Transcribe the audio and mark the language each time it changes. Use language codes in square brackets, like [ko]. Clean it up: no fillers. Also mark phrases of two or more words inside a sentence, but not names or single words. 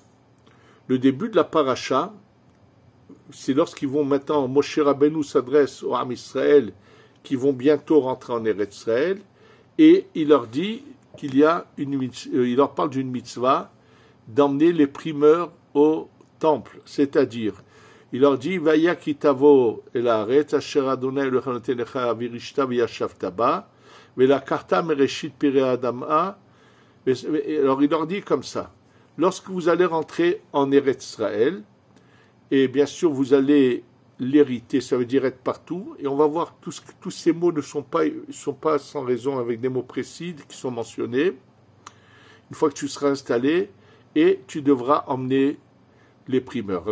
[fr] Le début de la paracha, c'est lorsqu'ils vont maintenant, Moshe Rabbeinu s'adresse au [he] עם ישראל, [fr] qui vont bientôt rentrer en [he] ארץ ישראל, [fr] et il leur dit qu'il y a il leur parle d'une mitzvah d'emmener les primeurs au temple, c'est-à-dire, il leur dit, [he] והיה כי תבוא אל הארץ אשר אדוני אלוהינו נותן לך וירשתה וישבת בה ולקחת מראשית פרי האדמה. [fr] Alors il leur dit comme ça, lorsque vous allez rentrer en [he] ארץ ישראל, [fr] et bien sûr, vous allez l'hériter, ça veut dire être partout. Et on va voir tous ces mots ne sont pas sans raison avec des mots précis qui sont mentionnés. Une fois que tu seras installé, et tu devras emmener les primeurs.